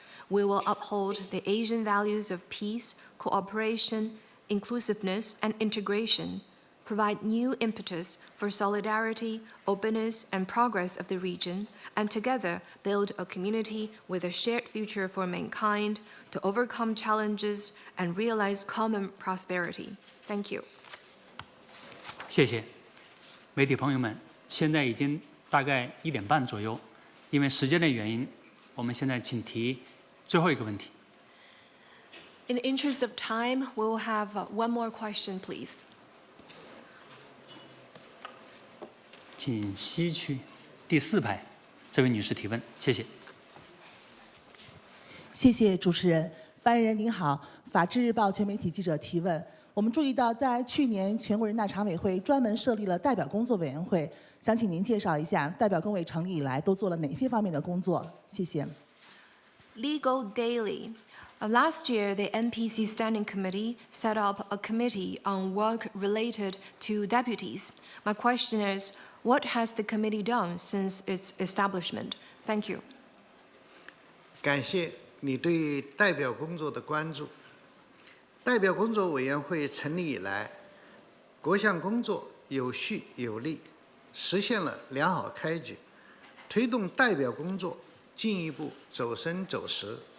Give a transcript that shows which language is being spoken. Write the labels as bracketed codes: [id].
[en] We will uphold the Asian values of peace, cooperation, inclusiveness, and integration, provide new impetus for solidarity, openness, and progress of the region, and together build a community with a shared future for mankind to overcome challenges and realize common prosperity. Thank you. [zh] 谢谢，媒体朋友们，现在已经大概1点半左右，因为时间的原因，我们现在请提最后一个问题。 [en] In the interest of time, we will have one more question, please. [zh] 请西区第4排这位女士提问，谢谢。谢谢主持人，发言人您好，法制日报全媒体记者提问。我们注意到，在去年全国人大常委会专门设立了代表工作委员会，想请您介绍一下代表工委成立以来都做了哪些方面的工作？谢谢。 [en] Legal Daily. Last year, the NPC Standing Committee set up a committee on work related to deputies. My question is, what has the committee done since its establishment? Thank you. [zh] 感谢你对代表工作的关注。代表工作委员会成立以来，各项工作有序有力，实现了良好开局，推动代表工作进一步走深走实。